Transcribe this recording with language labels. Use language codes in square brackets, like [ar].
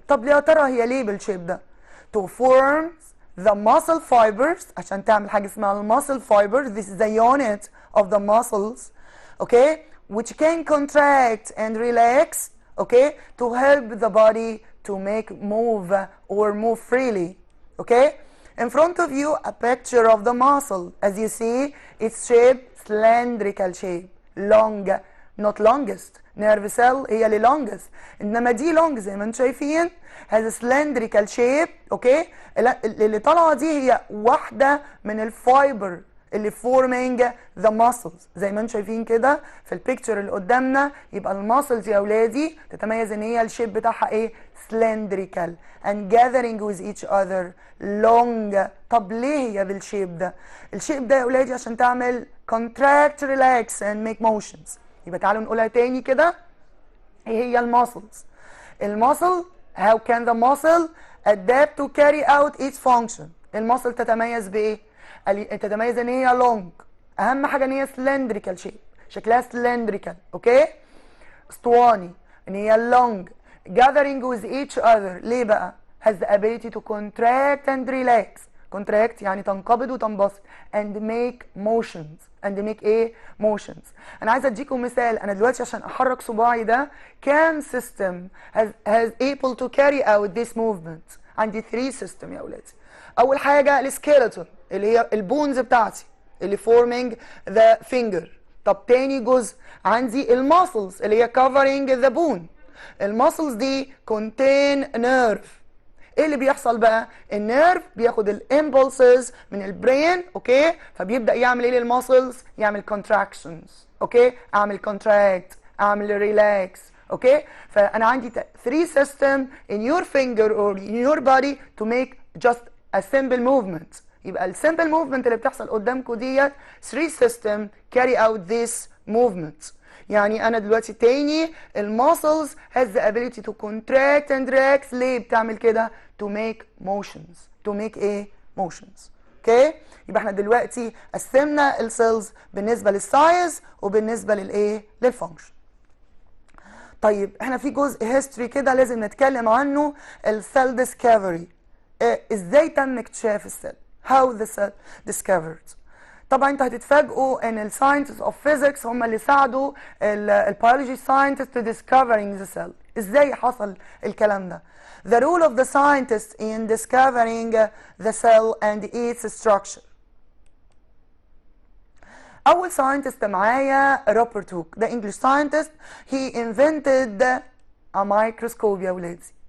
[ar] طب يا ترى هي ليه بالشيب ده؟ [en] to form the muscle fibers، [ar] عشان تعمل حاجة اسمها muscle fibers. [en] This is the unit of the muscles. Okay? Which can contract and relax. Okay? To help the body to move or move freely. Okay? In front of you a picture of the muscle. As you see, its shape cylindrical shape. Long, not longest. Nerve cell [ar] هي اللي [en] longest. [ar] انما دي long زي ما انتم شايفين [en] has a cylindrical shape. [ar] اوكي؟ اللي طالعه دي هي واحده من الفايبر اللي [en] forming the muscles. [ar] زي ما انتم شايفين كده في البيكتشر اللي قدامنا. يبقى الماسلز يا اولادي تتميز ان هي الشيب بتاعها ايه؟ [en] cylindrical and gathering with each other long. [ar] طب ليه هي بالشيب ده؟ الشيب ده يا اولادي عشان تعمل [en] contract, relax and make motions. [ar] يبقى تعالوا نقولها تاني كده. ايه هي الماسلز؟ الماسل [en] how can the muscle adapt to carry out its function. [ar] الماسل تتميز بايه؟ تتميز ان هي long اهم حاجه ان هي cylindrical shape، شكلها cylindrical، اوكي، اسطواني، ان هي [en] long gathering with each other. [ar] ليه بقى؟ [en] has the ability to contract and relax. contract [ar] يعني تنقبض وتنبسط [en] and make motions. and make ايه؟ motions. [ar] انا عايزه اديكم مثال. انا دلوقتي عشان احرك صباعي ده كام [en] system has able to carry out this movement؟ [ar] عندي 3 system يا اولادي. اول حاجه السكيلتون اللي هي البونز بتاعتي اللي [en] forming the finger. [ar] طب تاني جزء عندي الماسلز اللي هي [en] covering the bone. [ar] الماسلز دي [en] contain nerve. [ar] ايه اللي بيحصل بقى؟ النيرف بياخد الامبولسز من البرين، اوكي، فبيبدا يعمل ايه للماسلز؟ يعمل contractions، اوكي، اعمل contract، اعمل relax، اوكي. فانا عندي [en] 3 system in your finger or in your body to make just a simple movement. [ar] يبقى السمبل موفمنت اللي بتحصل قدامكم ديت 3 system [en] carry out this movement. [ar] يعني انا دلوقتي تاني [en] الماسلز has the ability to contract and relax. [ar] ليه بتعمل كده؟ [en] to make motions. to make ايه؟ motions. [ar] اوكي؟ يبقى احنا دلوقتي قسمنا السيلز بالنسبه للسايز وبالنسبه للايه؟ للفانكشن. طيب احنا في جزء هيستوري كده لازم نتكلم عنه، السيل ديسكفري. ازاي تم اكتشاف السيل؟ [en] how the cell discovered. [ar] طبعا انتوا هتتفاجئوا ان الساينتست اوف فيزيكس هم اللي ساعدوا البيولوجي ساينتست [en] to discovering the cell. [ar] ازاي حصل الكلام ده؟ [en] The role of the scientist in discovering the cell and its structure. [ar] اول ساينتست معايا روبرت هوك، ده انجلش ساينتست. [en] he invented a microscope [ar] يا ولادي.